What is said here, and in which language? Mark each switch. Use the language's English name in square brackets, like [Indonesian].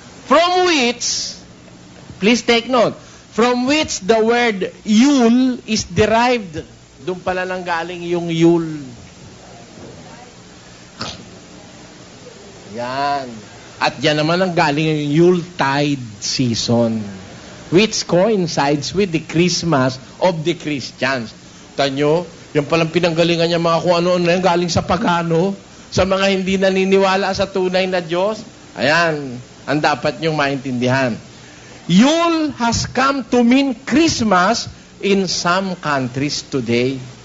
[English] From which, please take note, from which the word Yule is derived. [Filipino] Doon pala lang galing yung Yule. Yan. At yan naman ang galing yung [English] Yuletide season, which coincides with the Christmas of the Christians. [Filipino] Tanyo, yung palang pinanggalingan niya mga kung ano-ano yan, galing sa pagano, sa mga hindi naniniwala sa tunay na Diyos. Ayan, ang dapat niyong maintindihan. [English] Yule has come to mean Christmas in some countries today.